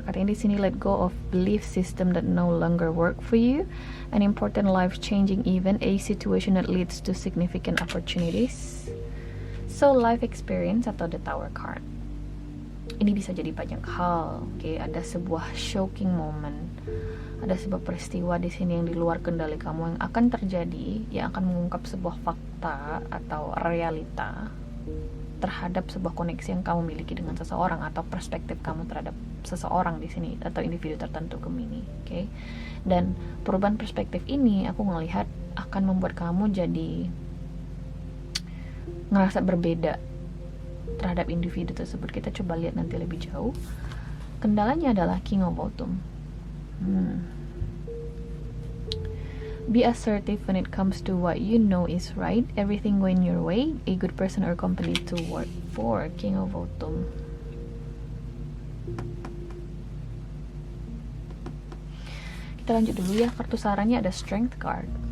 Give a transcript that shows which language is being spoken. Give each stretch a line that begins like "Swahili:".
Indonesian: Katanya di sini,
English: let go of belief system that no longer work for you, an important life changing event, a situation that leads to significant opportunities.
Indonesian: So life experience atau the Tower card, ini bisa jadi banyak hal. Ada sebuah shocking moment, ada sebuah peristiwa di sini yang di luar kendali kamu yang akan terjadi, yang akan mengungkap sebuah fakta atau realita terhadap sebuah koneksi yang kamu miliki dengan seseorang, atau perspektif kamu terhadap seseorang di sini atau individu tertentu Gemini. Dan perubahan perspektif ini aku ngelihat akan membuat kamu jadi ngerasa berbeda terhadap individu tersebut. Kita coba lihat nanti lebih jauh. Kendalanya adalah King of Autumn.
English: Be assertive when it comes to what you know is right. Everything going your way. A good person or company to work for. King of Autumn.
Indonesian: Kita lanjut dulu ya. Kartu sarannya ada Strength card.